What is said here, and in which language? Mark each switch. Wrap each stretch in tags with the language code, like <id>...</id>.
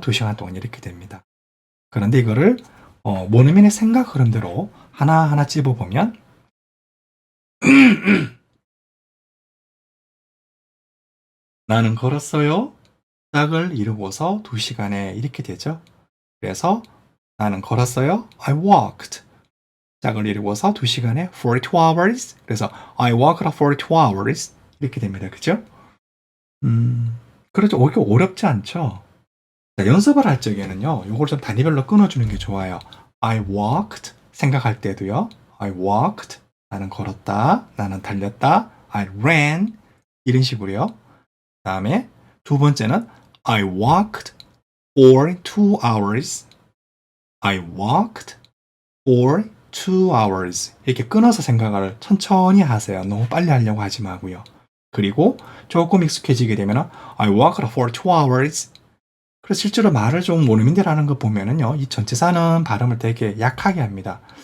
<ko>2시간 동안 이렇게 됩니다. 그런데 이거를 원어민의 생각 흐름대로 하나하나 찝어보면 나는 걸었어요. 짝을 이루고서 2시간에 이렇게 되죠. 그래서 나는 걸었어요.</ko> <en>I walked.</en> <ko>짝을 이루고서 2시간에</ko> <en>42 hours.</en> <ko>그래서</ko> <en>I walked 42 hours.</en> <ko>이렇게 됩니다. 그죠? 그렇죠. 이게 어렵지 않죠? 자, 연습을 할 적에는요. 이걸 좀 단위별로 끊어주는 게 좋아요.</ko> <en>I walked.</en> <ko>생각할 때도요.</ko> <en>I walked.</en> <ko>나는 걸었다. 나는 달렸다.</ko> <en>I ran.</en> <ko>이런 식으로요. 다음에 두 번째는</ko> <en>I walked for 2 hours. I walked for 2 hours.</en> <ko>이렇게 끊어서 생각을 천천히 하세요. 너무 빨리 하려고 하지 마고요. 그리고 조금 익숙해지게 되면</ko> <en>I walked for 2 hours.</en> <ko>그래서 실제로 말을 좀 원어민들 하는 거 보면은요. 이 전치사는 발음을 되게 약하게 합니다.</ko>